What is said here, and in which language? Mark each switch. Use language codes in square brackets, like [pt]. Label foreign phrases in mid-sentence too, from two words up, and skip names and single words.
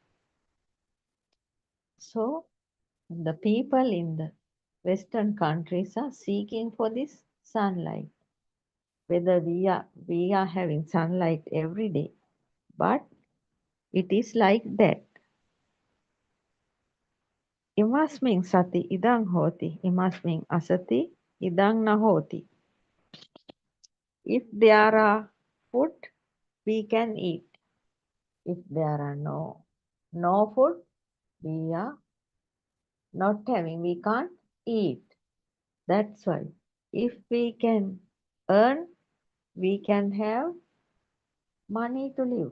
[en] So the people in the Western countries are seeking for this sunlight. Whether we are having sunlight every day, but it is like that. [pi] Imasmin sati idang hoti, imasmin asati idang nahoti. [en] If there are food, we can eat. If there are no food, we are not having, we can't eat. That's why if we can earn, we can have money to live.